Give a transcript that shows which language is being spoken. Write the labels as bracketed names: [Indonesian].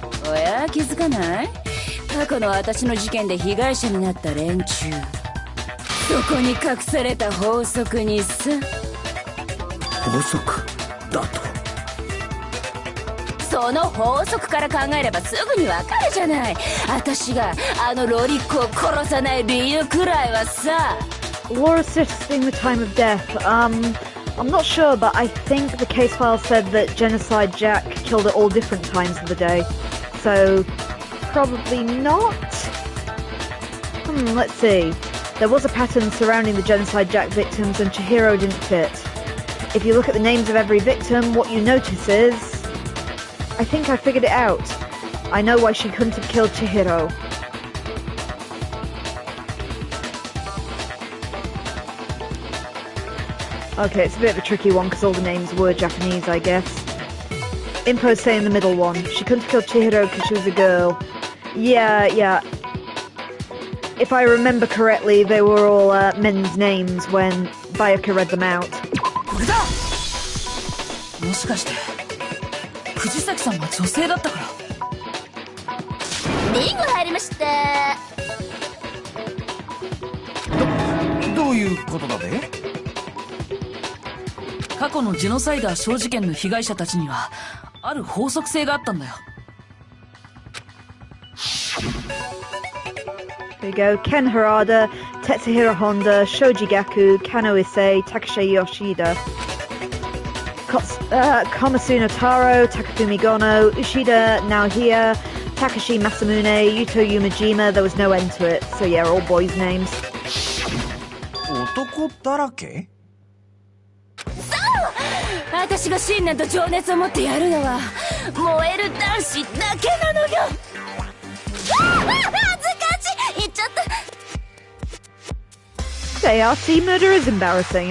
[Japanese] おや、気づかない？過去の私の事件で被害者になった連中、そこに隠された法則にさ。法則だと？その法則から考えればすぐにわかるじゃない。私があのロリッコを殺さない理由くらいはさ。 [English] Laura suggesting the time of death. I'm not sure, but I think the case file said that Genocide Jack killed at all different times of the day. So, probably not? Let's see. There was a pattern surrounding the Genocide Jack victims and Chihiro didn't fit. If you look at the names of every victim, what you notice is... I think I figured it out. I know why she couldn't have killed Chihiro. Okay, it's a bit of a tricky one because all the names were Japanese, I guess. Impo's saying the middle one. She couldn't have killed Chihiro because she was a girl. Yeah. If I remember correctly, they were all men's names when Byakuya read them out. [Japanese] これだ！もしかして藤崎さんは女性だったから？リンゴ入りました。どういうことだべ？過去のジェノサイダー小事件の被害者たちにはある法則性があったんだよ。 [English] There you go. Ken Harada, Tetsuhiro Honda, Shoji Gaku, Kano Issei, Takashi Yoshida, Komatsu Taro, Takafumi Gono, Ushida Naohia, Takashi Masamune, Yuto Yumajima. There was no end to it. So yeah, all boys' names. [Japanese] 男だらけ？私が信念と情熱を持ってやるのは燃える男子だけなのよ。恥ずかしい、言っちゃった。 [English] Say, RT murder is embarrassing.